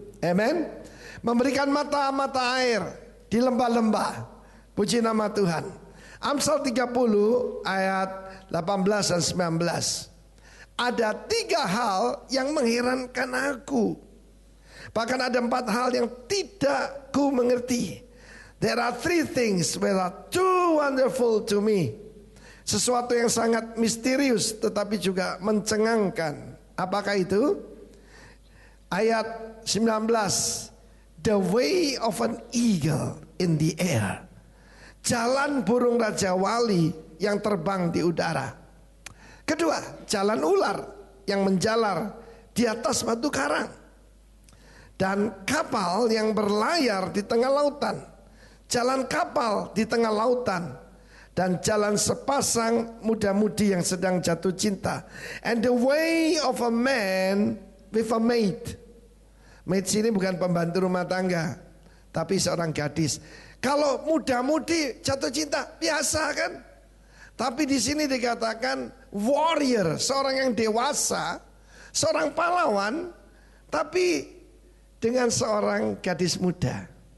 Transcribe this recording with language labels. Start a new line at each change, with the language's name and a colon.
Indonesian: Amin. Memberikan mata-mata air di lembah-lembah. Puji nama Tuhan. Amsal 30 ayat 18 dan 19. Ada 3 hal yang mengherankan aku. Bahkan ada 4 hal yang tidak ku mengerti.
English: There are 3 things that are too wonderful to me.
Indonesian: Sesuatu yang sangat misterius tetapi juga mencengangkan. Apakah itu? Ayat 19.
English: The way of an eagle in the air.
Indonesian: Jalan burung raja wali yang terbang di udara. Kedua, jalan ular yang menjalar di atas batu karang. Dan kapal yang berlayar di tengah lautan. Jalan kapal di tengah lautan. Dan jalan sepasang muda-mudi yang sedang jatuh cinta.
English: And the way of a man with a maid.
Indonesian: Maid sini bukan pembantu rumah tangga, tapi seorang gadis. Kalau muda-mudi jatuh cinta biasa kan? Tapi di sini dikatakan warrior, seorang yang dewasa, seorang pahlawan, tapi dengan seorang gadis muda.